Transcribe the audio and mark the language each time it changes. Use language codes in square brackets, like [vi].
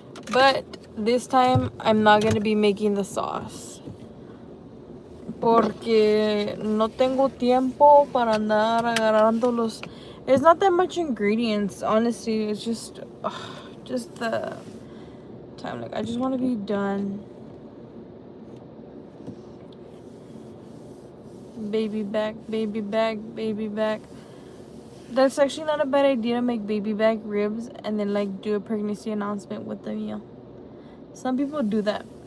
[en] But this time I'm not gonna be making the sauce. [es] Porque no tengo tiempo para andar agarrando los. [en] It's not that much ingredients, honestly. It's just the time. Like, I just want to be done. Baby back, baby back, baby back. That's actually not a bad idea to make baby back ribs and then like do a pregnancy announcement with the meal. Some people do that.